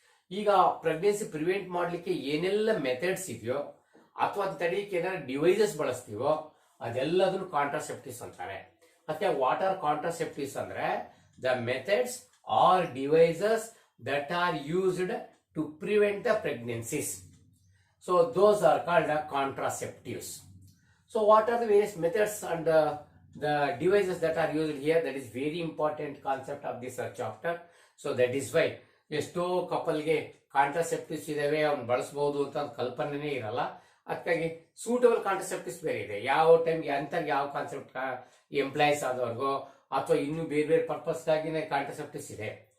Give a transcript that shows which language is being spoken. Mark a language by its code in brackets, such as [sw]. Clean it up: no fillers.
[kn] ಈಗ pregnancy prevent ಮಾಡ್ಲಿಕ್ಕೆ ಏನೆಲ್ಲ ಮೆಥಡ್ಸ್ ಇದೆಯೋ ಅಥವಾ ಅದು ತಡೆಯಕ್ಕೆ ಏನಾದ್ರು ಡಿವೈಸಸ್ ಬಳಸ್ತೀವೋ ಅದೆಲ್ಲದನ್ನು ಕಾಂಟ್ರಾಸೆಪ್ಟಿವ್ಸ್ ಅಂತಾರೆ. ಮತ್ತೆ [en] what are contraceptives [kn] ಅಂದ್ರೆ [en] The methods or devices that are used to prevent the pregnancies. So those are called contraceptives. So what are the various methods and the devices that are used here? That is very important concept of this chapter. So that is why [kn] ಎಷ್ಟೋ ಕಪಲ್ಗೆ contraceptives ಇದಾವೆ, ಅವ್ನು ಬಳಸಬಹುದು ಅಂತ ಕಲ್ಪನೆನೇ ಇರಲ್ಲ. ಅದಕ್ಕಾಗಿ suitable contraceptives ಬೇರೆ ಇದೆ. ಯಾವ ಟೈಮ್ಗೆ ಅಂತರ್ಗೆ ಯಾವ ಕಾನ್ಸೆಪ್ಟ್ ಎಂಪ್ಲಾಯೀಸ್ ಆದವ್ರಿಗೋ ಅಥವಾ ಇನ್ನು ಬೇರೆ ಬೇರೆ ಪರ್ಪಸ್ಗಾಗಿನೇ ಕಾಂಟ್ರಾಸೆಪ್ಟಿವ್ಸ್ ಇದೆ.